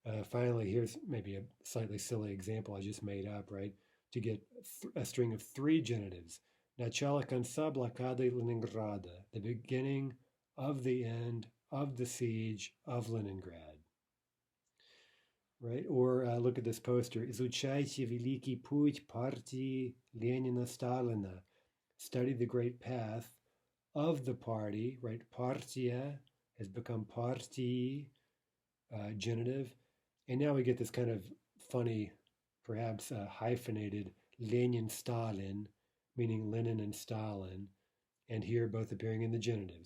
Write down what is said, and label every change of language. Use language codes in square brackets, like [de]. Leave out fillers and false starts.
[en] Finally, here's maybe a slightly silly example I just made up, right? To get a string of three genitives. Начало конца блокады Leningrada, the beginning of the end of the siege of Leningrad. Right? Or look at this poster. [ru] Изучайте великий путь партии Ленина-Сталина. [en] Study the great path of the party, right? Партия has become партии, genitive. And now we get this kind of funny, perhaps hyphenated Lenin-Stalin, meaning Lenin and Stalin, and here both appearing in the genitive.